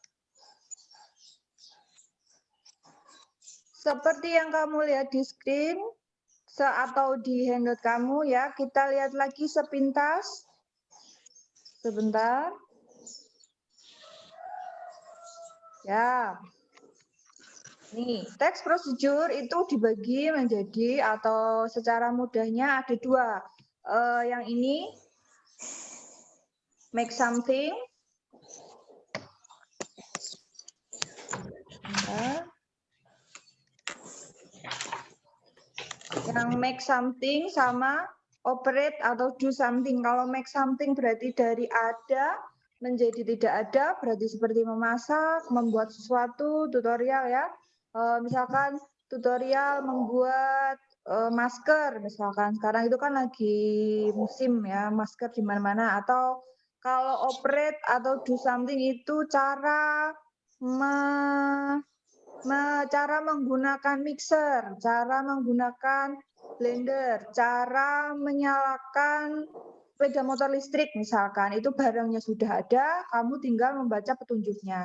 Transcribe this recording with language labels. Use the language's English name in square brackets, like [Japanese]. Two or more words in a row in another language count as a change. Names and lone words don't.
[Indonesian] Seperti yang kamu lihat di screen atau di handout kamu ya, kita lihat lagi sepintas. Sebentar. Ya. Nih, teks prosedur itu dibagi menjadi atau secara mudahnya ada dua. Yang ini [English] make something. [Indonesian] Nah, yang [English] make something [Indonesian] sama operate atau [English] do something. [Indonesian] Kalau [English] make something [Indonesian] berarti dari ada menjadi tidak ada, berarti seperti memasak, membuat sesuatu, tutorial ya. Misalkan tutorial membuat masker, misalkan sekarang itu kan lagi musim ya, masker di mana-mana. Atau kalau operate atau [English] do something [Indonesian] itu cara cara menggunakan mixer, cara menggunakan blender, cara menyalakan sepeda motor listrik misalkan, itu barangnya sudah ada, kamu tinggal membaca petunjuknya.